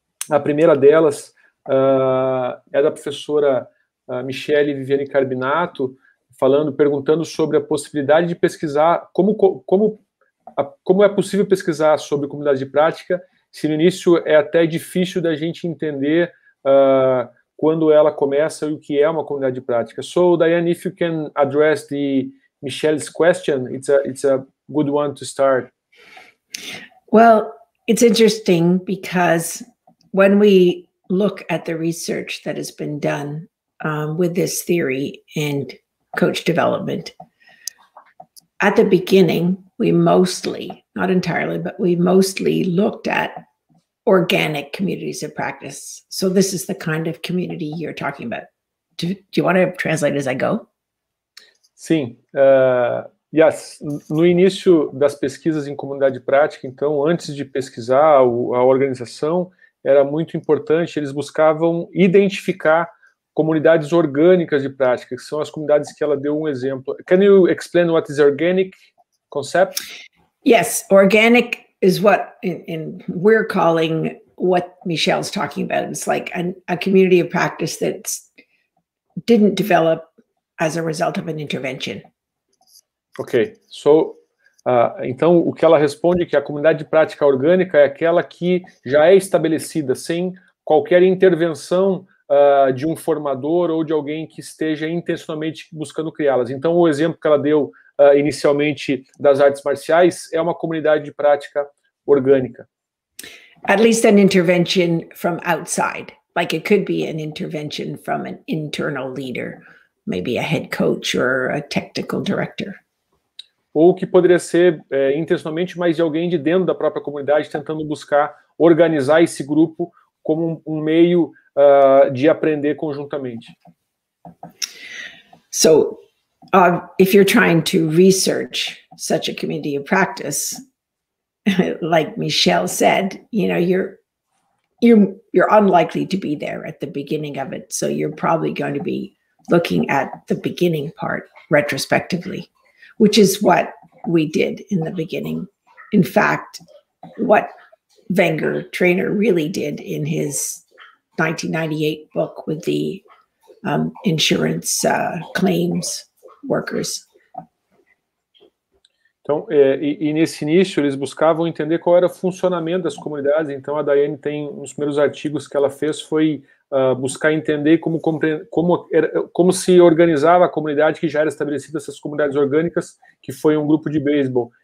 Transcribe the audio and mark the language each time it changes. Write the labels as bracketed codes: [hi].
[pt] A primeira delas é da professora Michele Viviane Carbinato, perguntando sobre a possibilidade de pesquisar, como é possível pesquisar sobre comunidade de prática, se no início é até difícil da gente entender quando ela começa e o que é uma comunidade de prática. [en] So, Diane, if you can address Michelle's question, it's a good one to start. Well, it's interesting because when we look at the research that has been done with this theory and coach development, at the beginning, we mostly, not entirely, but we mostly looked at organic communities of practice. So this is the kind of community you're talking about. Do you want to translate as I go? [pt] Sim. [en] Yes. [pt] No início das pesquisas em comunidade prática, então, antes de pesquisar a organização, era muito importante, eles buscavam identificar comunidades orgânicas de prática, que são as comunidades que ela deu um exemplo. [en] Can you explain what is organic concept? Yes, organic is what we're calling what Michelle's talking about. It's like a community of practice that didn't develop as a result of an intervention. [pt] Ok, então o que ela responde é que a comunidade de prática orgânica é aquela que já é estabelecida, sem qualquer intervenção de um formador ou de alguém que esteja intencionalmente buscando criá-las. Então, o exemplo que ela deu inicialmente das artes marciais é uma comunidade de prática orgânica. [en] At least an intervention from outside. Like it could be an intervention from an internal leader, maybe a head coach or a technical director. [pt] Ou que poderia ser intencionalmente, mas de alguém de dentro da própria comunidade tentando buscar organizar esse grupo como um meio de aprender conjuntamente. [en] So, if you're trying to research such a community of practice, like Michelle said, you're unlikely to be there at the beginning of it. So you're probably going to be looking at the beginning part retrospectively, which is what we did in the beginning. In fact, what Wenger, trainer, really did in his 1998 book with the insurance claims workers. [pt] Então, e nesse início, eles buscavam entender qual era o funcionamento das comunidades. Então, a Diane tem, um dos primeiros artigos que ela fez foi buscar entender como se organizava a comunidade que já era estabelecida, essas comunidades orgânicas, que foi um grupo de beisebol.